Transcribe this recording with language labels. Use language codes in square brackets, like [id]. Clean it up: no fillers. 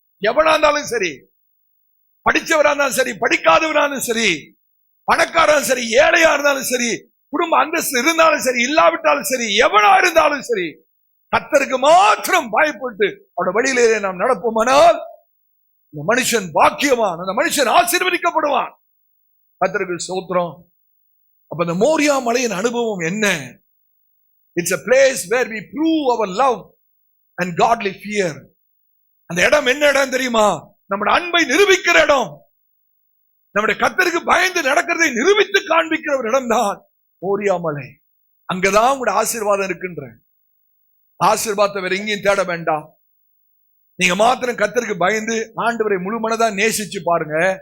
[ta] எவனா இருந்தாலும் சரி, படிச்சவரா இருந்தாலும் சரி, படிக்காதவராலும் சரி, பணக்காரன் சரி, ஏழையா இருந்தாலும் சரி, குடும்ப அந்தஸ்து இருந்தாலும் சரி, இல்லாவிட்டாலும் சரி, எவனா இருந்தாலும் சரி, கர்த்தருக்கு மாத்திரம் பயப்பட்டு அவருடைய வழியிலே நாம் நடப்போமானால் இந்த மனுஷன் பாக்கியவான், அந்த மனுஷன் ஆசீர்வதிக்கப்படுவான். கர்த்தருக்கு ஸ்தோத்திரம். அப்ப இந்த மோரியா மலையின் அனுபவம் என்ன? [en] It's a place where we prove our love and godly fear. [ta] அந்த இடம் என்ன இடம் தெரியுமா? நம்முடைய அன்பை நிரூபிக்கிற இடம். நம்முடைய கர்த்தருக்கு பயந்து நடக்கிறதை நிரூபித்து காண்பிக்கிற ஒரு இடம் தான் மோரியா மலை. அங்கதான் உங்களுடைய ஆசீர்வாதம் இருக்கின்ற. ஆசீர்வாதத்தை வேற எங்கேயும் தேட வேண்டாம். நீங்க மாத்திரம் கர்த்தருக்கு பயந்து ஆண்டவரை முழு மனதா நேசிச்சு பாருங்க,